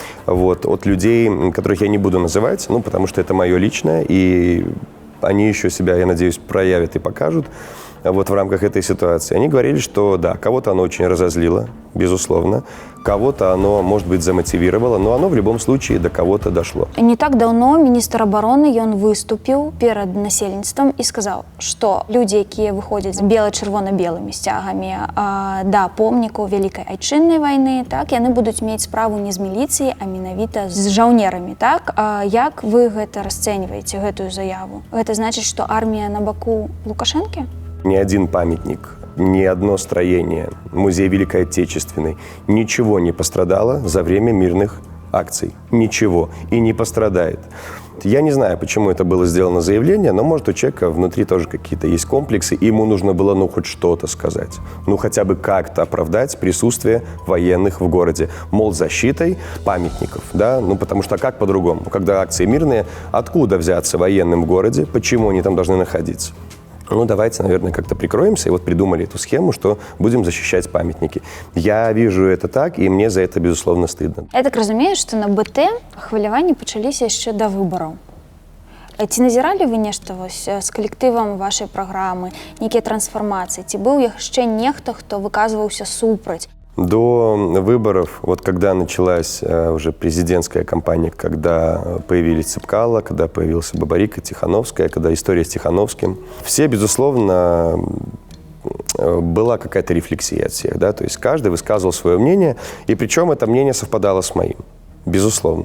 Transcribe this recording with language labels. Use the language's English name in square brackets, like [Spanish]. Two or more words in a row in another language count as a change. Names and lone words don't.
[Russian] От людей, которых я не буду называть, потому что это мое личное, и они еще себя, я надеюсь, проявят и покажут в рамках этой ситуации. Они говорили, что да, кого-то оно очень разозлило, безусловно, кого-то оно, может быть, замотивировало, но оно в любом случае до кого-то дошло. Не так давно [Belarusian] міністр обороны ён выступіў перад насельніцтвам і сказаў, што людзі, якія выходзяць з бела-чырвона-белымі сцягамі да помнікаў Вялікай Айчыннай вайны, яны будуць мець справу не з міліцыяй, а менавіта з жаўнерамі. Як вы гэта расцэньваеце, гэтую заяву? Гэта значыць, што армія на баку Лукашэнкі? [Russian] Ни один памятник, ни одно строение, музей Великой Отечественной, ничего не пострадало за время мирных акций. Ничего. И не пострадает. Я не знаю, почему это было сделано заявление, но, может, у человека внутри тоже какие-то есть комплексы, и ему нужно было, хоть что-то сказать. Хотя бы как-то оправдать присутствие военных в городе. Мол, защитой памятников, потому что как по-другому? Когда акции мирные, откуда взяться военным в городе? Почему они там должны находиться? Давайте, наверное, как-то прикроемся. И придумали эту схему, что будем защищать памятники. Я вижу это так, и мне за это, безусловно, стыдно. [Belarusian] Я так разумею, что на БТ хваляванні пачаліся яшчэ да выбараў. Ці назіралі вы нешта з калектывам вашай праграмы, нейкія трансфармацыі? Ці быў яшчэ нехта, хто выказваўся супраць? [Russian] До выборов, когда началась уже президентская кампания, когда появились Цепкало, когда появился Бабарика, Тихановская, когда история с Тихановским, все, безусловно, была какая-то рефлексия от всех, то есть каждый высказывал свое мнение, и причем это мнение совпадало с моим, безусловно.